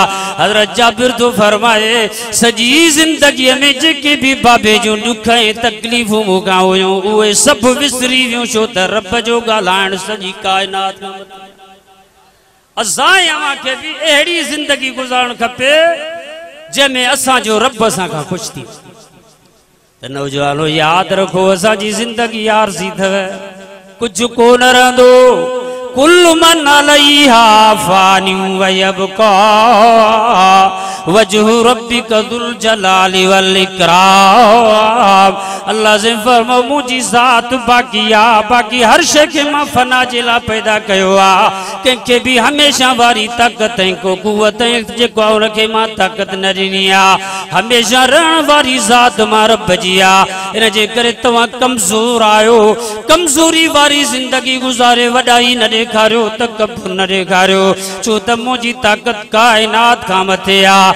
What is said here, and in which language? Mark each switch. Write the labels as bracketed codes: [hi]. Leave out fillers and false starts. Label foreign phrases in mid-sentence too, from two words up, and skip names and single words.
[sd] हज़रत जाबिर तो फरमाए, सॼी ज़िंदगीअ में जेके बि बाबे जूं ॾुख ऐं तकलीफ़ूं मूंखां हुयूं, उहे सभु विसरी वियूं, छो त रब जो ॻाल्हाइण सॼी काइनात खां मथे। असां खे बि अहिड़ी ज़िंदगी गुज़ारणु खपे जंहिंमें असांजो रब असां खां ख़ुशि थी। त नौजवानो यादि रखो, असांजी ज़िंदगी आरज़ी अथव, कुझु कोन रहंदो, [ar] كل من عليها فان ويبقى وجه ربك ذو الجلال والإكرام. [sd] अल्लाह से फरमाओ, मुंहिंजी ज़ात बाक़ी आहे, बाक़ी हर शइ खे मां फना जे लाइ पैदा कयो आहे, कंहिंखे बि हमेशह वारी ताक़त ऐं को कुवत ऐं जेको आहे उनखे मां ताक़त न ॾिनी आहे, हमेशह रहण वारी ज़ात मां रब जी आहे। इन जे करे तव्हां कमज़ोर आहियो, कमज़ोरी वारी ज़िंदगी गुज़ारे वॾाई न ॾेखारियो, तकब्बुर न ॾेखारियो, छो त मुंहिंजी ताक़त काइनात खां मथे आहे।